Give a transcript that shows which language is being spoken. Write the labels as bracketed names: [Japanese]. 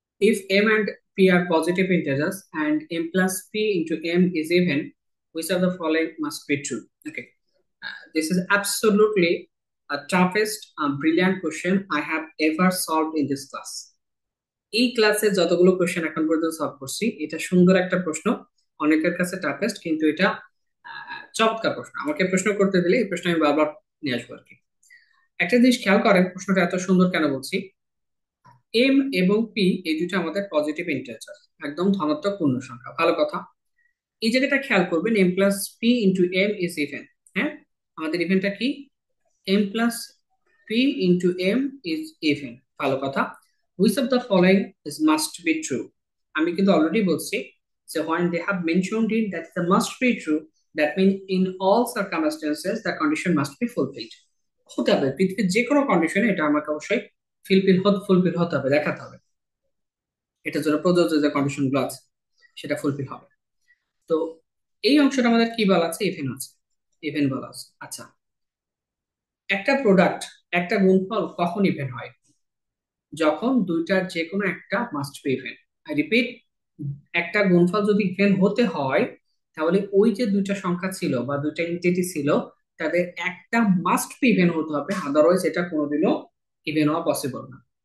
[English] If m and p are positive integers and m plus p into m is even, which of the following must be true? Okay, this is absolutely a toughest, brilliant question I have ever solved in this class. [Bangla] এই ক্লাসে যতগুলো question এখন পর্যন্ত solve করছি, এটা সুন্দর একটা প্রশ্ন, অনেকের কাছে টাফেস্ট, কিন্তু এটা চমৎকার প্রশ্ন। আমাকে প্রশ্ন করতে দিলে এই প্রশ্ন আমি বারবার নিয়ে আসবো আর কি। একটা জিনিস খেয়াল করেন, প্রশ্নটা এত সুন্দর কেন বলছি। এম এবং পি এই দুটো আমাদের পজিটিভ ইন্টিজার, একদম ধনাত্মক পূর্ণ সংখ্যা, ভালো কথা। এই জায়গাটা খেয়াল করবেন, [English] M plus P into M is even. [Bangla] হ্যাঁ, আমাদের ইভেনটা কি? [English] M plus P into M is even, [Bangla] ভালো কথা। [English] Which of the following is must be true? [Bangla] আমি কিন্তু অলরেডি বলছি যে [English] when they have mentioned it that the must be true, that means in all circumstances the condition must be fulfilled, [Bangla] হতে হবে পৃথিবীর যে কোনো কন্ডিশনে এটা আমাকে অবশ্যই ফুলফিল হতে হবে, দেখাতে হবে। এটার জন্য প্রযোজ্য যে কন্ডিশন গুলো আছে সেটা ফুলফিল হবে। তো এই অংশটা আমাদের কি বলা আছে? ইভেন আছে, ইভেন বলা আছে। আচ্ছা, একটা প্রোডাক্ট, একটা গুণফল কখন ইভেন হয়? যখন দুইটার যে কোনো একটা [English] Must be even. [Bangla] I repeat, একটা গুণফল যদি ইভেন হতে হয়, তাহলে ওই যে দুইটা সংখ্যা ছিল বা দুইটা এন্টিটি ছিল, তাদের একটা মাস্ট বি ইভেন হতে হবে, আদারওয়াইজ এটা কোনোদিনও ইভেন হওয়া পসিবল না।